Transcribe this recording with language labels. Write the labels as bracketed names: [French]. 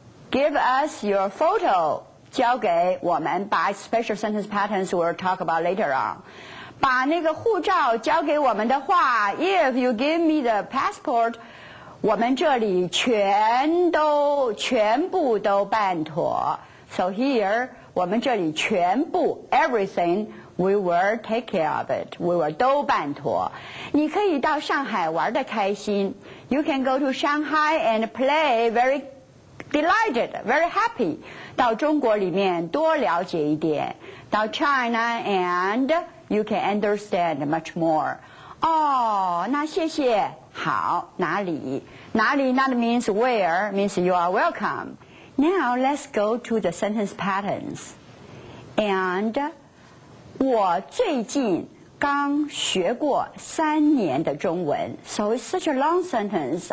[English] give us your photo 交给我们把 special sentence patterns we'll talk about later on [Chinese] 把那个护照交给我们的话 [English] If you give me the passport [Chinese] 我们这里全部都办妥 [English] So here [Chinese] 我们这里全部 [English] everything We will take care of it. We will [Chinese] 都办妥。你可以到上海玩得开心。 [English] You can go to Shanghai and play very delighted, very happy. [Chinese] 到中国里面多了解一点。 [English] 到 China and you can understand much more. [Chinese] 那谢谢。好，哪里？ [English] 哪里 not means where, means you are welcome. Now let's go to the sentence patterns. And [Chinese] 我最近刚学过3年的中文 [English] So it's such a long sentence.